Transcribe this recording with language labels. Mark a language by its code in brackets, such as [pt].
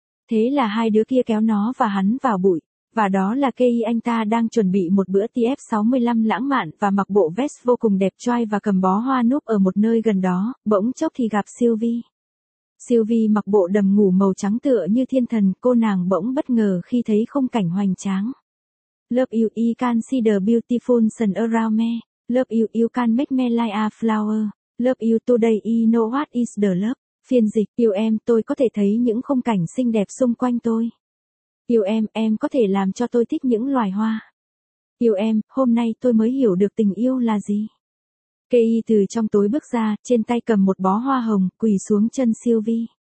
[vi] Thế là hai đứa kia kéo nó và hắn vào bụi, và đó là Kay, anh ta đang chuẩn bị một bữa TF65 lãng mạn và mặc bộ vest vô cùng đẹp trai và cầm bó hoa núp ở một nơi gần đó, bỗng chốc thì gặp Sylvie. Sylvie mặc bộ đầm ngủ màu trắng tựa như thiên thần, cô nàng bỗng bất ngờ khi thấy khung cảnh hoành tráng. [en] Love you, you can see the beautiful sun around me. Love you, you can make me like a flower. Love you today, you know what is the love. [vi] Phiên dịch, yêu em, tôi có thể thấy những khung cảnh xinh đẹp xung quanh tôi. Yêu em có thể làm cho tôi thích những loài hoa. Yêu em, hôm nay tôi mới hiểu được tình yêu là gì. Kay từ trong tối bước ra, trên tay cầm một bó hoa hồng, quỳ xuống chân Sylvie.